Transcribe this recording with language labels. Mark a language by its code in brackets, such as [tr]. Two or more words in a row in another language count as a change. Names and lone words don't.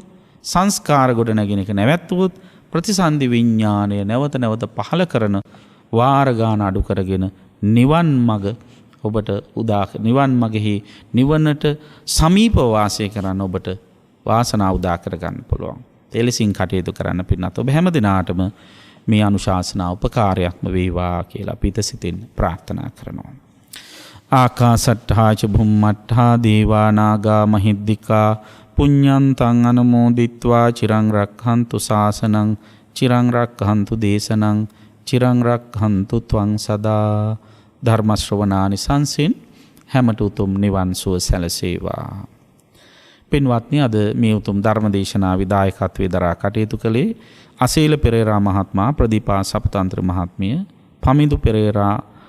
[si] සංස්කාර ගොඩනැගෙන එක නැවැත්තුවොත් ප්‍රතිසන්දි විඥාණය නැවත නැවත පහළ කරන වාර ගාන අඩු කරගෙන නිවන් මඟ ඔබට නිවන් මගෙහි නිවනට සමීපව වාසය කරන්න ඔබට වාසනාව උදා කරගන්න පුළුවන්. එලෙසින් කටයුතු කරන්න පින්නත් ඔබ හැම දිනාටම මේ අනුශාසනා උපකාරයක්ම වේවා කියලා අපි සිතින් ප්‍රාර්ථනා කරනවා. [pi] ආකාසට්ඨා ච භුම්මට්ඨා දේවා නාග මහිද්దికා පුඤ්ඤන්තං අනුමෝදිත්වා චිරං රක්ඛන්තු ශාසනං චිරං රක්ඛන්තු දේශනං චිරං රක්ඛන්තු ත්වං සදා. [si] ධර්ම ශ්‍රවණානිසංසෙන් හැමට උතුම් නිවන් සුව සැලසේවා. පින්වත්නි, අද මේ උතුම් ධර්ම දේශනාවේ දායකත්වයේ දරා කටයුතු කළේ අසීල පෙරේරා මහත්මයා, ප්‍රදීපා සපතන්ත්‍ර මහත්මිය, පමිඳු පෙරේරා